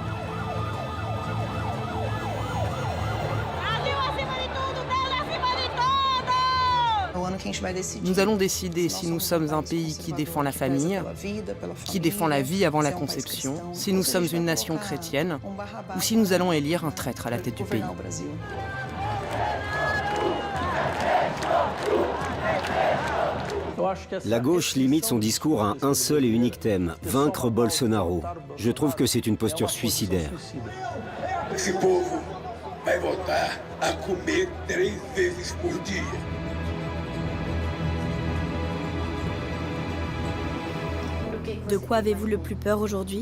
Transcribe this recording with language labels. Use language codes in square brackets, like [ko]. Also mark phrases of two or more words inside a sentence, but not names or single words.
[fr] Nous allons décider si nous sommes un pays qui défend la famille, qui défend la vie avant la conception, si nous sommes une nation chrétienne, ou si nous allons élire un traître à la tête du pays. La gauche limite son discours à un seul et unique thème, vaincre Bolsonaro. Je trouve que c'est une posture suicidaire. [pt] Esse povo vai voltar a comer 3 vezes por dia. [fr] De quoi avez-vous le plus peur aujourd'hui?